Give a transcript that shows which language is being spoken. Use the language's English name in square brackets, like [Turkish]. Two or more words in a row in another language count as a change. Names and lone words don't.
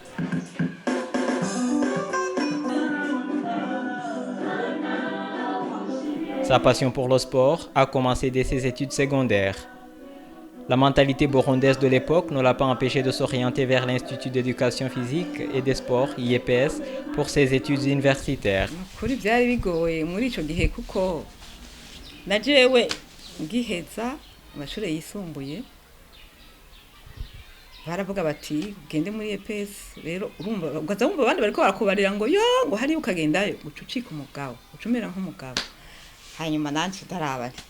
[French] Sa passion pour le sport a commencé dès ses études secondaires. La mentalité burundaise de l'époque ne l'a pas empêché de s'orienter vers l'Institut d'éducation physique et des sports, IEPS, pour ses études universitaires. [Rundi] Kuri byari bigoye muri ico gihe kuko na jewe ngiheza amashuri yisumbuye baravuga bati ugende muri EPS rero urumva ugaza wumva abandi bariko barakubarira ngo yo ngo hari ukagendayo ucucika umugabo ucumera nk'umugabo hanyuma nanje daraba